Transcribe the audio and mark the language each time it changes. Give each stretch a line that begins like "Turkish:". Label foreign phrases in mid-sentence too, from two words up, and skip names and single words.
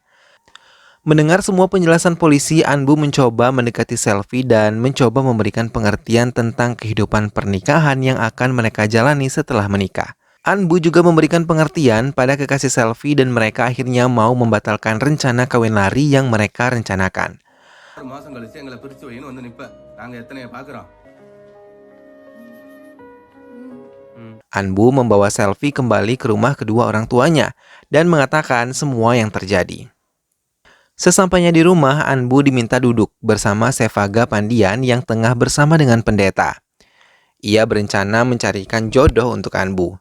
Indonesian: Mendengar semua penjelasan polisi, Anbu mencoba mendekati Selvi dan mencoba memberikan pengertian tentang kehidupan pernikahan yang akan mereka jalani setelah menikah. Anbu juga memberikan pengertian pada kekasih Selvi dan mereka akhirnya mau membatalkan rencana kawin lari yang mereka rencanakan.
Tamil: 6 மாசம் கழிச்சு எங்களை பிரிச்சு வைன்னு வந்து நிப்ப நாங்க எத்தனைய பாக்குறோம்.
Indonesian: Anbu membawa Selvi kembali ke rumah kedua orang tuanya dan mengatakan semua yang terjadi. Sesampainya di rumah, Anbu diminta duduk bersama Sevaga Pandian yang tengah bersama dengan pendeta. Ia berencana mencarikan jodoh untuk Anbu.